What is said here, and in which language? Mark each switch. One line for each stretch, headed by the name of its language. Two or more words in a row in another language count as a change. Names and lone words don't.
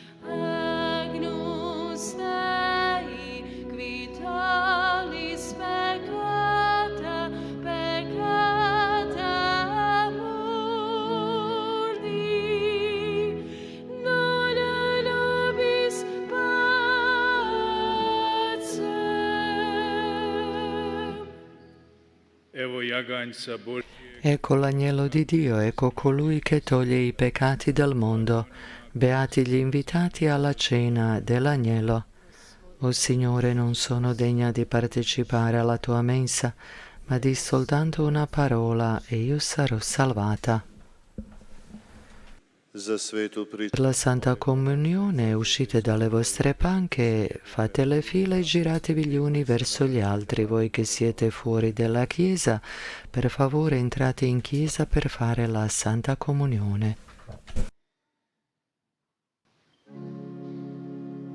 Latin: Agnus Dei, qui tollis peccata, peccata mundi, non nobis pacem.
Croatian: evo jaganjca Božjeg,
Italian: Ecco l'agnello di Dio, ecco colui che toglie i peccati del mondo. Beati gli invitati alla cena dell'agnello. O Signore, non sono degna di partecipare alla tua mensa, ma di soltanto una parola e io sarò salvata.
Croatian: Za svetu
Italian: Per la Santa Comunione uscite dalle vostre panche, fate le file e giratevi gli uni verso gli altri. Voi che siete fuori dalla Chiesa, per favore entrate in Chiesa per fare la Santa Comunione.